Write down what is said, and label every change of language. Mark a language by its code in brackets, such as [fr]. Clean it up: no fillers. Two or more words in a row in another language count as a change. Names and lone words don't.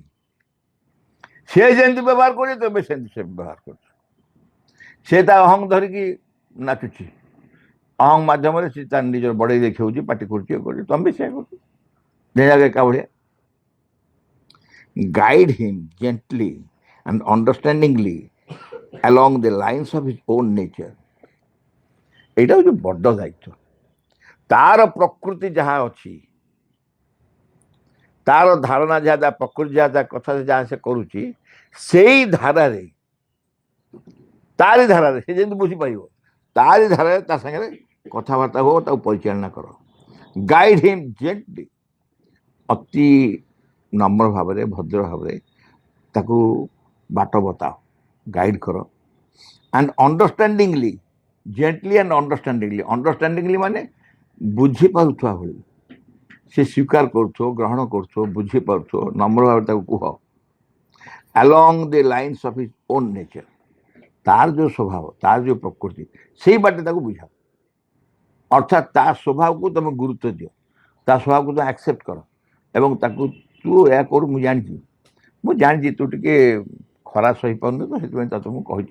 [or] ସେ ଯେମିତି ବ୍ୟବହାର କରୁଛି, ତମେ ସେମିତି ସେ ବ୍ୟବହାର କରୁଛ। ସେ ତା ଅହଂ ଧରିକି ନାଚୁଛି, ଅହଂ ମାଧ୍ୟମରେ ସେ ତା ନିଜର ବଡ଼େଇ ଦେଖାଉଛି, ପାଟି କରୁଛି, ଇଏ କରୁଛି, ତମେ ବି ସେୟା କରୁଛ ଏକା ଭଳିଆ। [en] guide him gently and understandingly along the lines of his own nature। [bn] এইটা হচ্ছে বড্ড দায়িত্ব। [or] ତାର ପ୍ରକୃତି ଯାହା ଅଛି, ତାର ଧାରଣା ଯାହା, ତା ପ୍ରକୃତି ଯାହା, ତା କଥା ଯାହା ସେ କରୁଛି, ସେଇ ଧାରାରେ, ତାରି ଧାରାରେ ସେ ଯେମିତି ବୁଝିପାରିବ, ତାରି ଧାରାରେ ତା ସାଙ୍ଗରେ କଥାବାର୍ତ୍ତା ହୁଅ, ତାକୁ ପରିଚାଳନା କର। [en] guide him gently, [or] ଅତି ନମ୍ର ଭାବରେ, ଭଦ୍ର ଭାବରେ ତାକୁ ବାଟ ବତାଅ, ଗାଇଡ୍ କର। [en] and understandingly, gently and understandingly. [or] ଅଣ୍ଡରଷ୍ଟାଣ୍ଡିଂଲି ମାନେ ବୁଝିପାରୁଥିବା ଭଳି, ସେ ସ୍ୱୀକାର କରୁଥିବ, ଗ୍ରହଣ କରୁଥିବ, ବୁଝିପାରୁଥିବ, ନମ୍ର ଭାବରେ ତାକୁ କୁହ। [en] along the lines of his own nature, [or] ତାର ଯେଉଁ ସ୍ୱଭାବ, ତାର ଯେଉଁ ପ୍ରକୃତି, ସେଇ ବାଟେ ତାକୁ ବୁଝାଅ। ଅର୍ଥାତ୍ ତା ସ୍ୱଭାବକୁ ତମେ ଗୁରୁତ୍ୱ ଦିଅ, ତା ସ୍ୱଭାବକୁ ତମେ ଆକ୍ସେପ୍ଟ କର, ଏବଂ ତାକୁ ତୁ ଏହା କରୁ, ମୁଁ ଜାଣିଛି ତୁ ଟିକେ ଖରା ସହିପାରୁନୁ, ତ ସେଥିପାଇଁ ତତେ ମୁଁ କହିଛି।